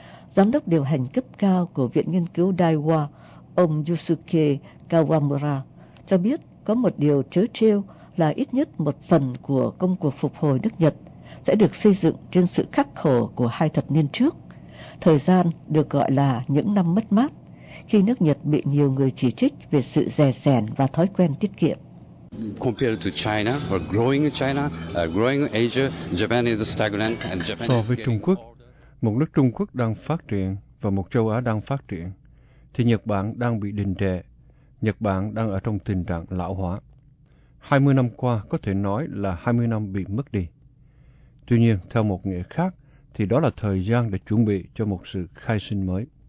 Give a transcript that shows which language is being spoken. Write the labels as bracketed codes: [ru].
[vi] Giám đốc điều hành cấp cao của Viện Nghiên cứu Daiwa, ông Yusuke Kawamura cho biết có một điều trớ trêu là ít nhất một phần của công cuộc phục hồi nước Nhật sẽ được xây dựng trên sự khắc khổ của hai thập niên trước, thời gian được gọi là những năm mất mát, khi nước Nhật bị nhiều người chỉ trích về sự dè dẻn và thói quen tiết kiệm. [en] Compared to China or growing China, growing Asia, Japan is stagnant and Japan. [vi] So với Trung Quốc, một nước Trung Quốc đang phát triển và một châu Á đang phát triển, thì Nhật Bản đang bị đình trệ. Nhật Bản đang ở trong tình trạng lão hóa. 20 năm qua có thể nói là 20 năm bị mất đi. Tuy nhiên, theo một nghĩa khác, thì đó là thời gian để chuẩn bị cho một sự khai sinh mới.